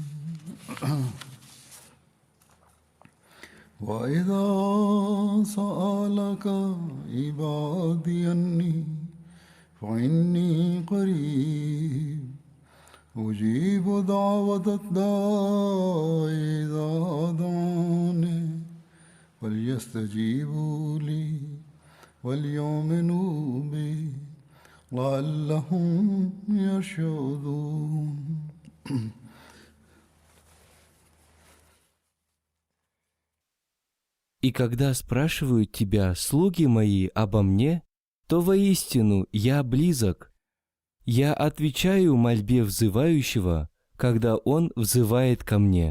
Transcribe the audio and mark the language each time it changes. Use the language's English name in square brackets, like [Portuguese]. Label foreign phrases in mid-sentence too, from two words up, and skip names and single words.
[Arabic] وإذا سألك عبادي عني فإني قريب أجيب دعوة الداع إذا دعاني فليستجيبوا لي وليؤمنوا بي لعلهم يرشدون. [Russian] И когда спрашивают тебя, слуги мои, обо мне, то воистину я близок. Я отвечаю мольбе взывающего, когда он взывает ко мне.